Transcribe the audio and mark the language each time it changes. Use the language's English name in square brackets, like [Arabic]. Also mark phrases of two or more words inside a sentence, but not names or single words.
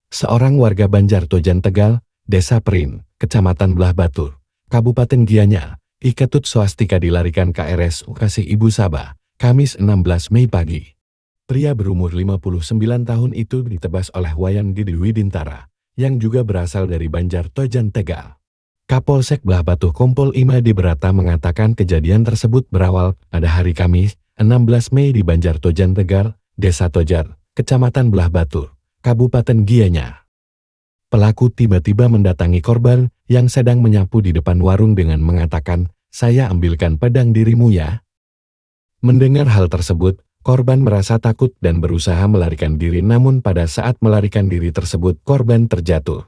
[Indonesian] Seorang warga Banjartojan Tegal, Desa Perin, Kecamatan Belah Batu, Kabupaten Gianyar, Iketut Swastika dilarikan ke RSUKS Ibu Sabah, Kamis 16 Mei pagi. Pria berumur 59 tahun itu ditebas oleh Wayan Didi Widintara, yang juga berasal dari Banjartojan Tegal. Kapolsek Belah Batu Kompol Imadi Berata mengatakan kejadian tersebut berawal pada hari Kamis, 16 Mei di Banjartojan Tegal, Desa Tojar, Kecamatan Belah Batu, Kabupaten Gianyar. Pelaku tiba-tiba mendatangi korban yang sedang menyapu di depan warung dengan mengatakan, "Saya ambilkan pedang dirimu ya." Mendengar hal tersebut, korban merasa takut dan berusaha melarikan diri, namun pada saat melarikan diri tersebut korban terjatuh.